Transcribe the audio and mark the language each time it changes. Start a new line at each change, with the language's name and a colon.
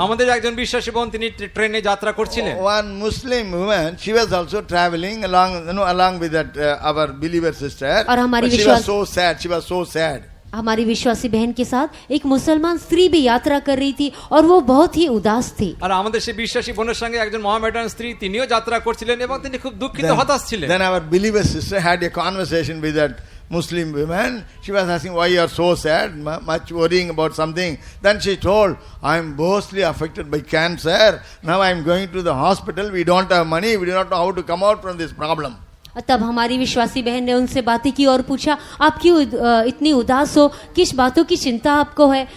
Bangla: আমাদের একজন বিশ্বাসী বোন তিনি ট্রেনে যাত্রা করছিলেন।
English: One Muslim woman, she was also traveling along with that our believer sister.
Hindi: और हमारी
English: But she was so sad. She was so sad.
Hindi: हमारी विश्वासी बहन के साथ एक मुसलमान स्त्री भी यात्रा कर रही थी और वो बहुत ही उदास थी।
Bangla: আর আমাদের সেই বিশ্বাসী বোনের সঙ্গে একজন মোহামেডান স্ত্রী তিনিও যাত্রা করছিলেন এবং তিনি খুব দুঃখিত, হতাশ ছিলেন।
English: Then our believer sister had a conversation with that Muslim woman. She was asking why you are so sad, much worrying about something. Then she told, I am mostly affected by cancer. Now I am going to the hospital. We don't have money. We do not know how to come out from this problem.
Hindi: तब हमारी विश्वासी बहन ने उनसे बातें की और पूछा, आप क्यों इतनी उदास हो, किस बातों की चिंता आपको है?